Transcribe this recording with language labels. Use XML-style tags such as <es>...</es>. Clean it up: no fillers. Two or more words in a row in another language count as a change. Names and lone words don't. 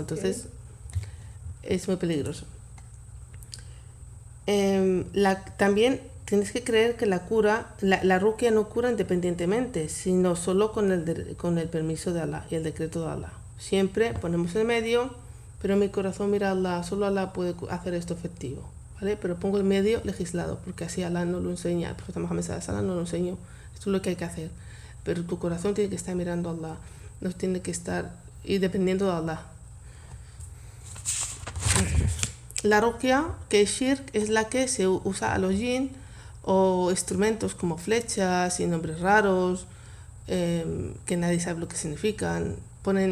<es>Entonces es muy peligroso. También tienes que creer que la ruqya no cura independientemente, sino solo con el permiso de Allah y el decreto de Allah. Siempre ponemos en medio, pero en mi corazón mira Allah, solo Allah puede hacer esto efectivo, ¿vale? Pero pongo el medio legislado, porque así Allah no lo enseña, el profeta Muhammad</es> <ar>صلى الله عليه وسلم</ar> <es>no lo enseñó. Esto es lo que hay que hacer. Pero tu corazón tiene que estar mirando a Allah, no tiene que estar y dependiendo de Allah. La ruqya, que es shirk, es la que se usa a los jinn o instrumentos como flechas y nombres raros que nadie sabe lo que significan.</es>